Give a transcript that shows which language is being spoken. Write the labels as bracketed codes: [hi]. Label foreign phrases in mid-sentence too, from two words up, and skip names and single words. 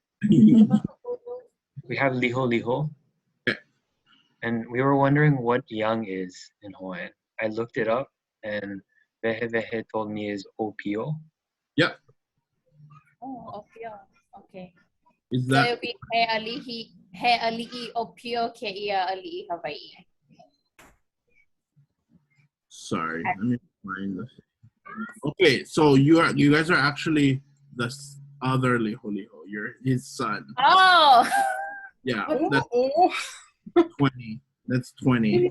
[en] We have Liholiho. Okay. And we were wondering what young is in Hawaiian. I looked it up and Vehe told me is Opio. Yep. Oh, Opio. Okay. Is So that it'll be [haw] He ali'i Opio keia ali'i Hawaii. [en] sorry, let me find this. Okay, so you guys are actually the other Liholiho. You're his son. Oh. Yeah, that's 20. That's 20.